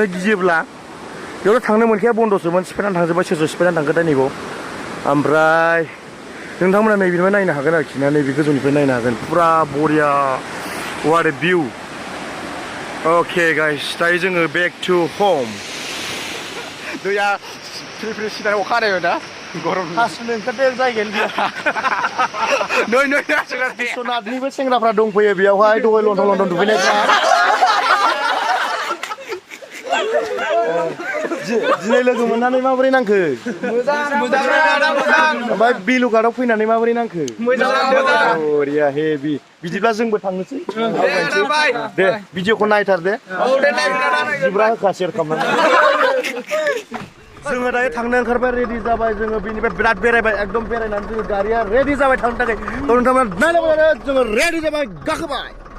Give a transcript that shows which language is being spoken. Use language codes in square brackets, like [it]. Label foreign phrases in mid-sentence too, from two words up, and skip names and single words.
[brx] गियोब्ला बेयावथ' थांनो मोनखाया बन्दसोमोन सिफायनानै थांजोब्बाय सोर सोर सिफायनानै थांखो दा नैबाव ओमफ्राय नोंथांमोना नैबेनिफ्राय नायनो हागोन आरोखि ना नैबे गोजौनिफ्राय नायनो हागोन फुरा बरिया [en] what a view okay guys [brx] दायो जोङो [en] back to home [brx] दैया फ्रि फ्रि सिदा अखा हानाय ना गरम हासुनो ओंखारदों जायगायानो गैया नै बिश्वनाथनिबो सेंग्राफ्रा दंफैयो बेयावहाय दहाय लन्डन दुगैनायफ्रा दिनै लोगो मोननानै माबोरै नांखो मोजां ओमफ्राय बेलुघाटआव फैनानै माबोरै नांखो मोजां बरिया हेभि बिदिब्ला जोंबो थांनोसै दे भिडिअखौ नायथार दे जिब्रा होखा शेयार खालामनानै जोङो दायो थांनो ओंखारबाय रेडि जाबाय जोङो बेनिफ्राय बिराद बेरायबाय एकदम बेरायनानै जोङो गारिया रेडि जाबाय थांनो थाखाय नोंथांमोना नायलाबाय जोङो रेडि जाबाय गाखोबाय